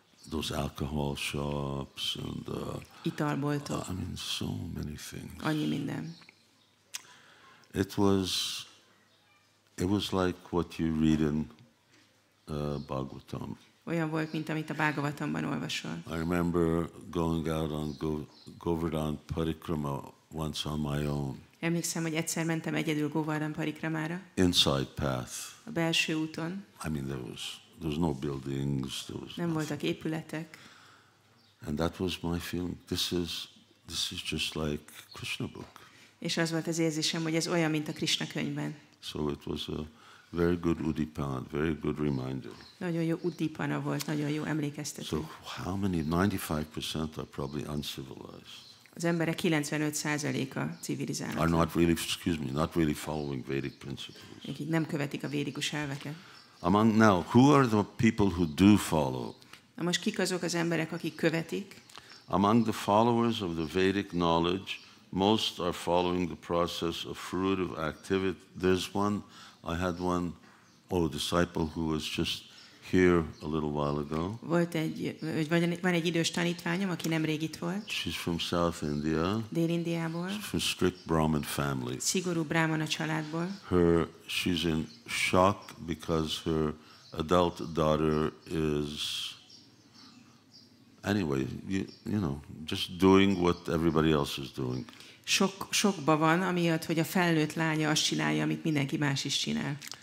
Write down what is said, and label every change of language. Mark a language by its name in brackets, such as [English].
[English] Those alcohol shops and [Hungarian] Italboltok, [English] I mean so many things. [Hungarian] annyi minden. [English] It was like what you read in Bhagavatam. [Hungarian] Olyan volt, mint amit a Bhagavatamban olvasol. [English] I remember going out on Govardhan Parikrama once on my own. [Hungarian] Emlékszem, hogy egyszer mentem egyedül Govardhan Parikramára, [English] Inside path. [Hungarian] a belső úton. [English] I mean, there was there was no buildings, there was [Hungarian] nem voltak épületek. [English] And that was my feeling. This is just like Krishna book. [Hungarian] És az volt az érzésem, hogy ez olyan, mint a Krishna könyvben. [English] So it was a very good udipana, very good reminder. [Hungarian] Nagyon jó udipana volt, nagyon jó emlékeztető. [English] So how many? 95% are probably uncivilized. [Hungarian] Az emberek 95%-a civilizálnak. [English] Are not really, not really following Vedic principles. [Hungarian] Akik nem követik a védikus elveket. [English] Among now, who are the people who do follow? [Hungarian] Na most kik azok az emberek, akik követik? [English] Among the followers of the Vedic knowledge, most are following the process of fruitive activity. There's one, I had one, disciple who was just here a little while ago. [Hungarian] Van egy idős tanítványom, aki nemrég itt volt. [English] She's from South India. [Hungarian] Dél-Indiából. [English] She's from strict Brahmin family. [Hungarian] Szigorú brámana családból. [English] She's in shock because her adult daughter is, anyway, you know, just doing what everybody else is doing. [Hungarian] Sokba van, amiatt, hogy a felnőtt lánya azt csinálja, amit mindenki más is csinál.